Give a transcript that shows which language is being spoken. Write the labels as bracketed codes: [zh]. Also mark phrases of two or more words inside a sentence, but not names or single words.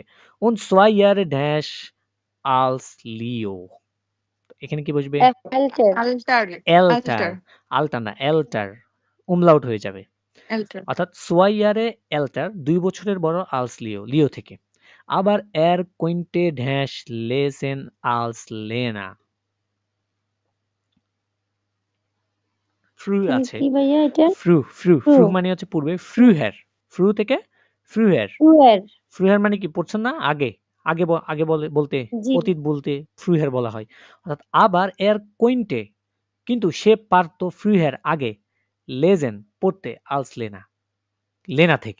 [de] Und 2 Jahre dash als Leo। [bn] এখানে কি বসবে? এলটের Alter. এলটার। Alter. আলটার না, এলটার। umlaut হয়ে যাবে। Alter. অর্থাৎ [de] 2 Jahre älter, [bn] 2 বছরের বড় als Leo, লিও থেকে। [de] আবার könnte dash lesen als Lena। [bn] ফ্রু আছে। কি ভাইয়া এটা ফ্রু ফ্রু Früh। ফ্রু মানে হচ্ছে পূর্বে। ফ্রুহের, ফ্রু থেকে ফ্রুহের। ট্রুয়ের ফ্রুহের মানে কি পড়ছেন না? আগে আগে আগে বলতে, জি অতীত বলতে ফ্রুহের বলা হয়। অর্থাৎ আবার কোইন্টে, কিন্তু সে পারতো ফ্রুহের আগে লেজেন পড়তে আলস লেনা, লেনা থেকে।